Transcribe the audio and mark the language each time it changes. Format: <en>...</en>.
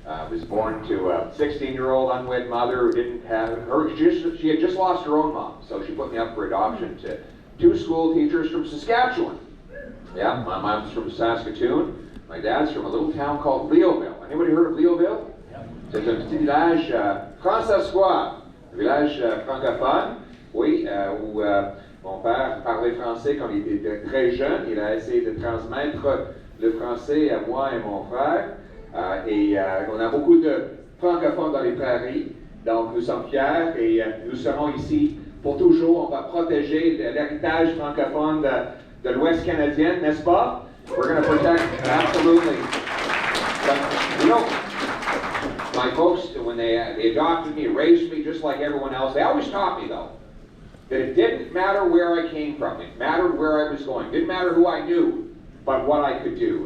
<en>Was born to a 16-year-old unwed mother who didn't have her. She had just lost her own mom, so she put me up for adoption to 2 school teachers from Saskatchewan. Yeah, my mom's from Saskatoon. My dad's from a little town called Leoville. Anybody heard of Leoville? Yeah.</en> <fr>C'est un petit village franc-saskois, village francophone. Oui, où mon père parlait français quand il était très jeune. Il a essayé de transmettre le français à moi et mon frère. On a beaucoup de francophones dans les prairies, donc nous sommes fiers et nous serons ici pour toujours. On va protéger l'héritage francophone de l'Ouest canadien, n'est-ce pas?</fr> <en>We're going to protect, absolutely. But, you know, my folks, when they adopted me, raised me just like everyone else, they always taught me, though, that it didn't matter where I came from. It mattered where I was going. It didn't matter who I knew, but what I could do.</en>